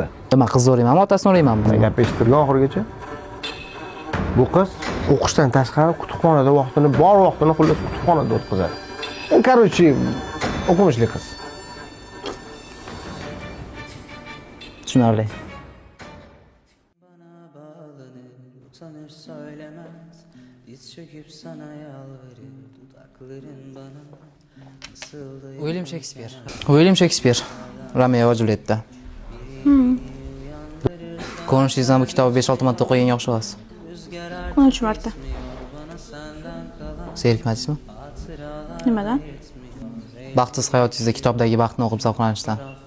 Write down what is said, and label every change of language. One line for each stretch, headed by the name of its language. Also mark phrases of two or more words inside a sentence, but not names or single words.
Uzbek: Nima qizni o'raymanmi, otasini o'raymanmi? Gap eshittirgan oxirigacha. Bu qiz o'qishdan tashqari kutubxonada vaqtini, bor vaqtini xullas kutubxonada o'tkazadi. Короче, o'qimishli qiz. Tushunarli.
Turkish: Bana bağlanır, utanır söylemez. Diz çöküp sana yalvarır, dudakların bana nasıl da
Uzbek: William Shakespeare. William Shakespeare. Romeo va Juliet'da. Ko'rinishingizdan bu kitobni 5-6 marta o'qigan yaxshi emas. 13 marta. Zerikmadingizmi? Nimadan? Baxtsiz hayotingizda kitobdagi baxtni o'qib zavqlanishdan.